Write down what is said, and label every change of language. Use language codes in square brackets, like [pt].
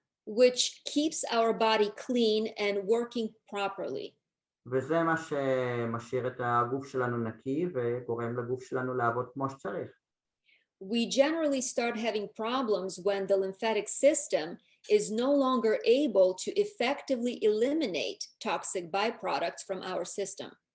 [en] Which keeps our body clean and working properly. [he] וזה מה שמשאיר את הגוף שלנו נקי וגורם לגוף שלנו לעבוד כמו שצריך. [en] We generally start having problems when the lymphatic system is no longer able to effectively eliminate toxic byproducts from our system.